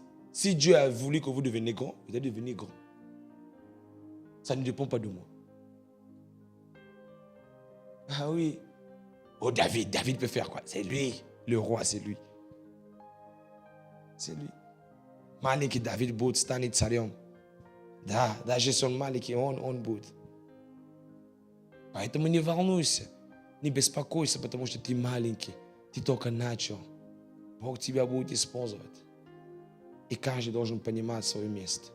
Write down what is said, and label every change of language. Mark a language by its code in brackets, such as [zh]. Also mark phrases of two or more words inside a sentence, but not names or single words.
[fr] Si Dieu a voulu que vous deveniez grand, vous allez devenir grand. Ça ne dépend pas de moi. Ah oui. Oh, David peut faire quoi? C'est lui. Le roi, c'est lui. C'est lui. [ru] Maliki David будет станет царем. Да, даже если он маленький, он будет. Поэтому не волнуйся, не беспокойся, потому что ты маленький, ты только начал. Бог тебя будет использовать. И каждый должен понимать свое место.